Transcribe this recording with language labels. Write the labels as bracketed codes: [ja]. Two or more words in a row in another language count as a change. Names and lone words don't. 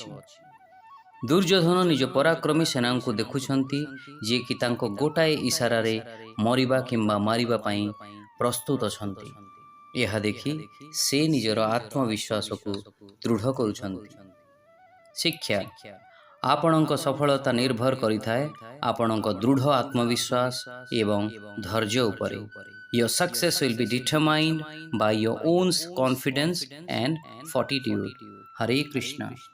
[or] ଦୁର୍ଯ୍ୟୋଧନ ନିଜ ପରାକ୍ରମୀ ସେନାଙ୍କୁ ଦେଖୁଛନ୍ତି ଯିଏକି ତାଙ୍କ ଗୋଟାଏ ଇଶାରାରେ ମରିବା କିମ୍ବା ମାରିବା ପାଇଁ ପ୍ରସ୍ତୁତ ଅଛନ୍ତି। ଏହା ଦେଖି ସେ ନିଜର ଆତ୍ମବିଶ୍ୱାସକୁ ଦୃଢ଼ କରୁଛନ୍ତି। ଶିକ୍ଷା: ଆପଣଙ୍କ ସଫଳତା ନିର୍ଭର କରିଥାଏ ଆପଣଙ୍କ ଦୃଢ଼ ଆତ୍ମବିଶ୍ୱାସ ଏବଂ ଧୈର୍ଯ୍ୟ ଉପରେ। [en] Your success will be determined by your own confidence and fortitude. Hare Krishna.